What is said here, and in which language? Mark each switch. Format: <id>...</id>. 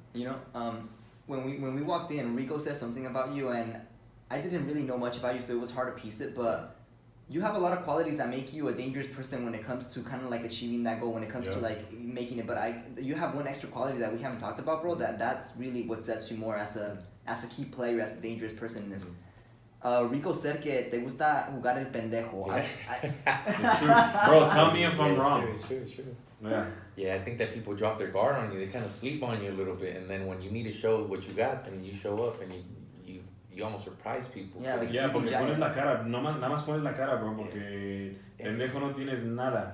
<en>You know, when we walked in, Rico said something about you, and I didn't really know much about you, so it was hard to piece it, but you have a lot of qualities that make you a dangerous person when it comes to kind of like achieving that goal, when it comes to like making it. But you have one extra quality that we haven't talked about, bro. That's really what sets you more as a key player, as a dangerous person in this.</en> <es>Rico said que te gusta jugar el pendejo.</es> <en>It's true. Bro, tell me if I'm wrong. It's true. Yeah, I think that people drop their guard on you. They kind of sleep on you a little bit, and then when you need to show what you got, then you show up and you almost surprise people. Yeah, like</en> <es>porque pones la cara, nada más pones la cara, bro, porque pendejo no tienes nada.</es>